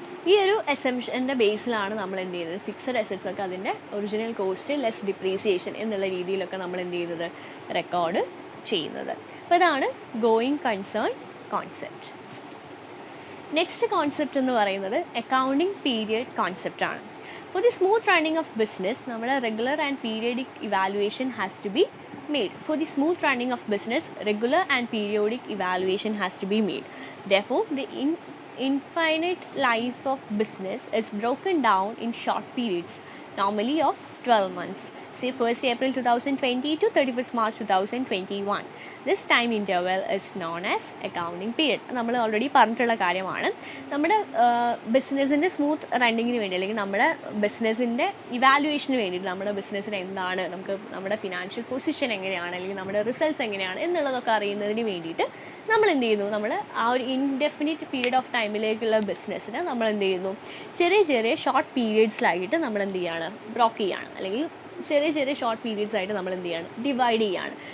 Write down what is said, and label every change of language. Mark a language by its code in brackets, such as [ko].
[ml] ഈ ഒരു അസംഷൻ്റെ ബേസിലാണ് നമ്മൾ എന്ത് ചെയ്യുന്നത്, ഫിക്സഡ് അസറ്റ്സ് ഒക്കെ അതിൻ്റെ ഒറിജിനൽ കോസ്റ്റ് ലെസ് ഡിപ്രീസിയേഷൻ എന്നുള്ള രീതിയിലൊക്കെ നമ്മൾ എന്ത് ചെയ്യുന്നത്, റെക്കോർഡ് ചെയ്യുന്നത്. അപ്പോൾ ഇതാണ് going concern concept. Next concept എന്ന് പറയുന്നത് accounting period കോൺസെപ്റ്റാണ്. [en] For the smooth running of business, നമ്മുടെ regular and periodic evaluation has to be made. For the smooth running of business, regular and periodic evaluation has to be made. Therefore, the infinite life of business is broken down in short periods, normally of 12 months. Say 1st April 2020 to 31st March 2021. This time interval is known as accounting period. [ml] നമ്മൾ already പറഞ്ഞിട്ടുള്ള കാര്യമാണ്. നമ്മുടെ ബിസിനസ്സിൻ്റെ smooth റണ്ണിങ്ങിന് വേണ്ടി അല്ലെങ്കിൽ നമ്മുടെ ബിസിനസ്സിൻ്റെ evaluation വേണ്ടിയിട്ട് നമ്മുടെ ബിസിനസ്സിന് എന്താണ്, നമുക്ക് നമ്മുടെ ഫിനാൻഷ്യൽ പൊസിഷൻ എങ്ങനെയാണ് അല്ലെങ്കിൽ നമ്മുടെ റിസൾട്ട്സ് എങ്ങനെയാണ് എന്നുള്ളതൊക്കെ അറിയുന്നതിന് വേണ്ടിയിട്ട് നമ്മൾ എന്ത് ചെയ്യുന്നു, നമ്മൾ ആ ഒരു ഇൻഡെഫിനിറ്റ് പീരീഡ് ഓഫ് ടൈമിലേക്കുള്ള ബിസിനസ്സിന് നമ്മൾ എന്ത് ചെയ്യുന്നു, ചെറിയ ഷോർട്ട് പീരീഡ്സിലായിട്ട് നമ്മൾ എന്ത് ചെയ്യാണ്, ബ്രോക്ക് ചെയ്യാണ് അല്ലെങ്കിൽ ചെറിയ ഷോർട്ട് പീരീഡ്സ് ആയിട്ട് നമ്മൾ എന്ത് ചെയ്യാണ്, ഡിവൈഡ് ചെയ്യാണ്.